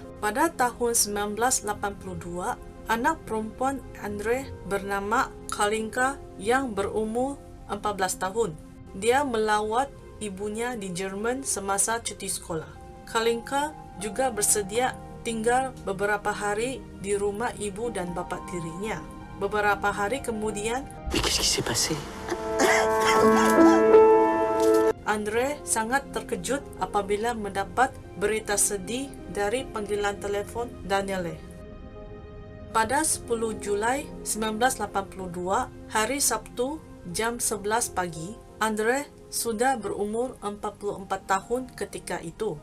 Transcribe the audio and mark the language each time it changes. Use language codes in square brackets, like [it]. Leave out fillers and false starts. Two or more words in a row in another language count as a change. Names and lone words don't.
[ms] Pada tahun 1982, anak perempuan Andre bernama Kalinka yang berumur 14 tahun. Dia melawat ibunya di Jerman semasa cuti sekolah. Kalinka juga bersedia tinggal beberapa hari di rumah ibu dan bapa tirinya. Beberapa hari kemudian, [fr] Qu'est-ce qui s'est passé? [ms] Andre sangat terkejut apabila mendapat berita sedih dari panggilan telefon Danielle. Pada 10 Julai 1982, hari Sabtu, jam 11 pagi, Andre sudah berumur 44 tahun ketika itu.